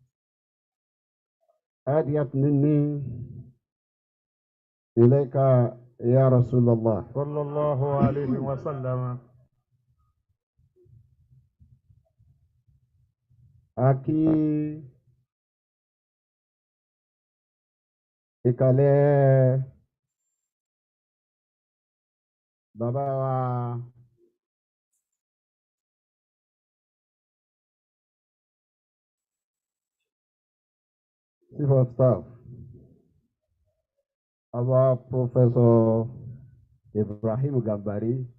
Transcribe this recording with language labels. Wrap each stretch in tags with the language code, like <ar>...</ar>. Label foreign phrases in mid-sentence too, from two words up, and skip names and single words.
<ar>هدية مني إليك يا رسول الله صلى الله عليه وسلم.</ar> <yo>أكي ìkàlẹ̀ bàbá wa</yo> <en>Chief of Staff our Professor</en> <yo>Ibrahim Gambari</yo>